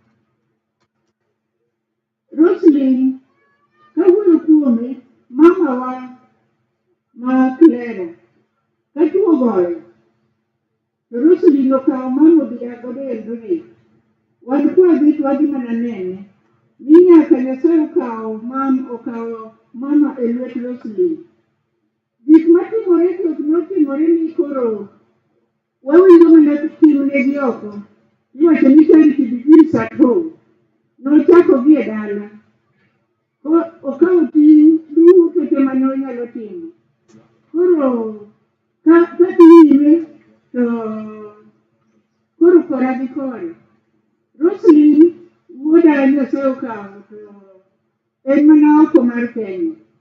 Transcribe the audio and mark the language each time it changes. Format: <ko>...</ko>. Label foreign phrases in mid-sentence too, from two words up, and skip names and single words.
<luo>Roseline, kawuoyo kuome, mamawa ma Clara, katuo goyo, to Roseline okawo mama odhi godo e Eldoret. wan kwadhi to wadhi mana nene ni nyaka Nyasaye okawo mama e lwet Roseline. Gik matimore gi ok notimore ni koro wawinjo mana timnegi oko. Iwacho ni</luo> <en>charity begins at home.</en> <luo>Nochako gi e dala. Okawo ting' duto te mane onyalo timo. Koro ka nyime to koro kora gi kore. Roseline wuoda Nyasaye okawo to en mana oko mar Kenya.</luo>